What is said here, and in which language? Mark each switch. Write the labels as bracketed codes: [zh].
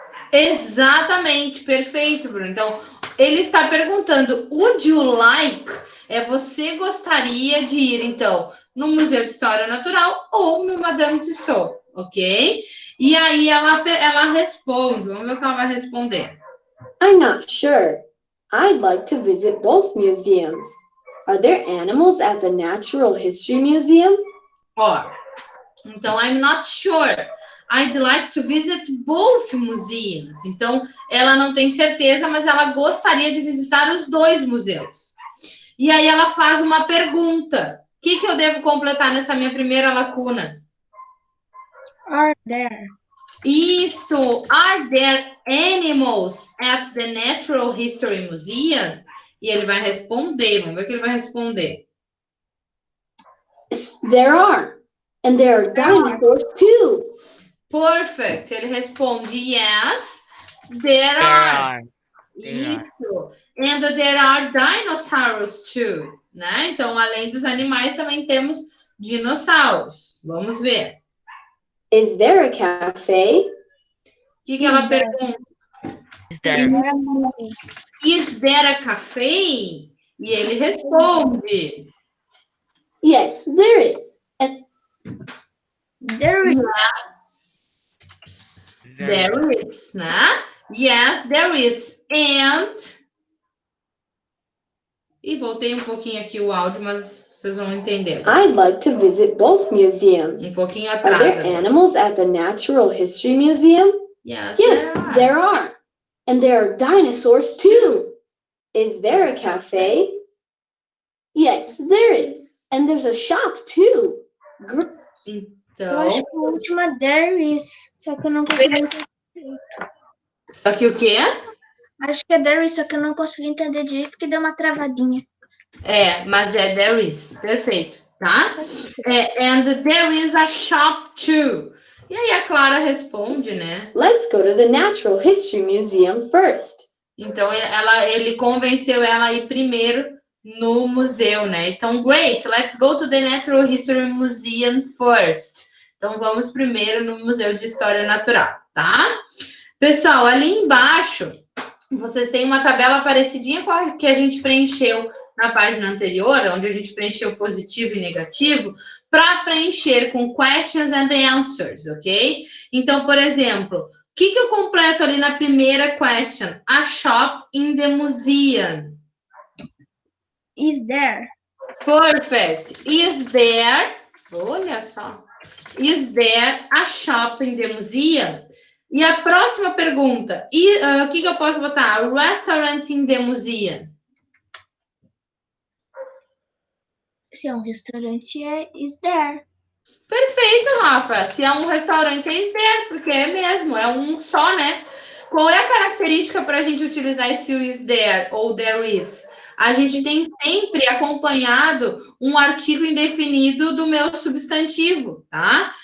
[pt] Exatamente, perfeito, Bruno. Então, ele está perguntando, [en] would you like? [pt] Você gostaria de ir, então, no Museu de História Natural ou no Madame Tussauds, ok? E aí ela responde, vamos ver o que ela vai responder. [en] I'm not sure. I'd like to visit both museums. Are there animals at the Natural History Museum? Ó, então, I'm not sure. I'd like to visit both museums. [pt] Então, ela não tem certeza, mas ela gostaria de visitar os dois museus. E aí ela faz uma pergunta. O que eu devo completar nessa minha primeira lacuna? [en] Are there? [pt] Isto. [en] Are there animals at the Natural History Museum? [pt] E ele vai responder. Vamos ver o que ele vai responder. [en] Yes, there are. And there are dinosaurs too. Perfect. [pt] Ele responde, [en] yes, there are. [pt] Isso. [en] And there are dinosaurs too, né? [pt] Então, além dos animais, também temos dinossauros. Vamos ver. [en] Is there a cafe? [pt] O que ela pergunta? [en] Is there a cafe? [pt] E ele responde. [en] Yes, there is. And There is. There is, né? Yes, there is. And... [pt] E voltei um pouquinho aqui o áudio, mas vocês vão entender. [en] I'd like to visit both museums. [pt] Um pouquinho [en] Are [pt] atrás. [en] there [pt] agora. [en] animals at the Natural History Museum? Yes, Yes, there are. there are. And there are dinosaurs too. Is there a cafe? Yes, there is. And there's a shop too. [pt] Eu Então, acho que a última [en] there is. [pt] Só que eu não consegui entender. só que o quê? Acho que é [en] there is, [pt] só que eu não consegui entender direito porque deu uma travadinha. Mas é [en] there is. [pt] Perfeito, tá? [en] And there is a shop too. [pt] E aí a Clara responde, né? [en] Let's go to the Natural History Museum first. [pt] Então ele convenceu ela a ir primeiro no museu, né? Então, [en] great, let's go to the Natural History Museum first. [pt] Então, vamos primeiro no Museu de História Natural, tá? Pessoal, ali embaixo vocês têm uma tabela parecidinha com a que a gente preencheu na página anterior, onde a gente preencheu positivo e negativo, para preencher com [en] questions and answers, [pt] ok? Então, por exemplo, o que eu completo ali na primeira question? [en] A shop in the museum. Is there? Perfect. Is there, [pt] olha só, [en] is there a shop in the museum? [pt] E a próxima pergunta, o que eu posso botar? [en] A restaurant in the museum. [pt] Se é um restaurante, é [en] is there. [pt] Perfeito, Rafa. Se é um restaurante, é [en] is there, [pt] porque é mesmo, é um só, né? Qual é a característica para a gente utilizar esse [en] is there [pt] ou [en] there is? [pt] A gente tem sempre acompanhado um artigo indefinido do meu substantivo, tá?